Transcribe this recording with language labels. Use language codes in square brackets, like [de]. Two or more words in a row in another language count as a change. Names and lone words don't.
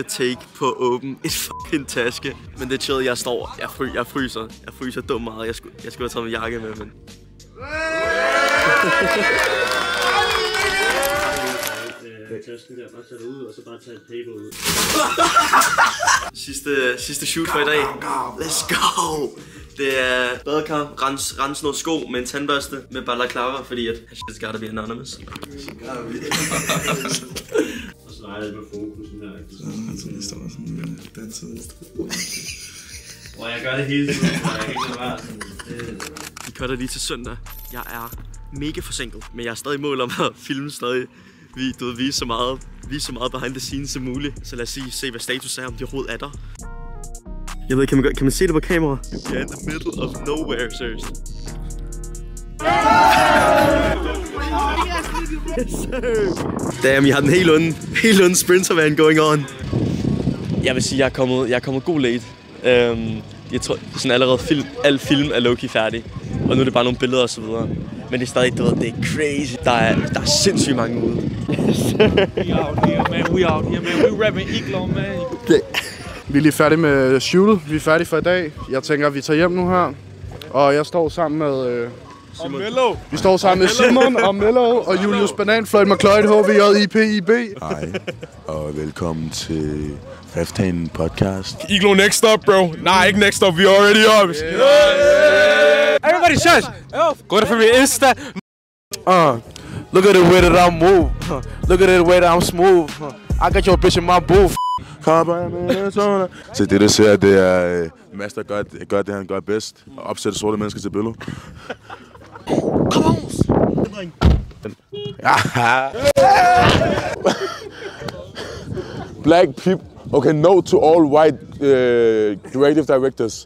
[da] take på åben et fucking taske. Men det er chill, jeg fryser dumt meget. Jeg skulle have taget min jakke med, men... Tasken der, bare tage det ud, og så bare tage et paper ud. Sidste shoot for i dag. [en] Let's go! [da] Det er badekar, rense noget sko med en tandbørste med balaclava, fordi at [en] shit's gotta be anonymous. [da] Og så leger det med fokusen her. Det står sådan danset. Og jeg gør det hele tiden, og jeg kan ikke være sådan. Vi cutter lige til søndag. Jeg er mega forsinket, men jeg er stadig i mål om at filme stadig. Vise så meget [en] behind the scenes [da] som muligt. Så lad os se hvad status er, om de overhovedet er der. Jeg ved, kan man se det på kamera? Vi er [en] in the middle of nowhere, [da] seriøst. Damn, jeg har den helt onde sprintervan [en] going on. [da] Jeg vil sige, jeg er kommet god late. Jeg tror, sådan allerede al film er low-key færdig. Og nu er det bare nogle billeder og så videre. Men det er stadig, det er crazy. Der er sindssygt mange ude. [en] We out here, man. We rapping Iglo, man. [da] Vi er lige færdige med shootet. Vi er færdige for i dag. Jeg tænker, at vi tager hjem nu her. Og jeg står sammen med... Vi står sammen med Simon og Mello og Julius Banan, Floyd McCloyd, HVJ, IPIB. Hej, og velkommen til 15 podcast. [en] Iglo next up, bro. Nah, ikke next up. We already up. Everybody shush! Go to my Insta. Look at the way that I move. Look at the way that I'm smooth. I got your bitch in my booth. [da] Så det, du ser, det er Mads, der gør det, han gør bedst. Og opsætte sorte mennesker til billeder. [en] Kom on! Black people. Okay, note to all white creative directors.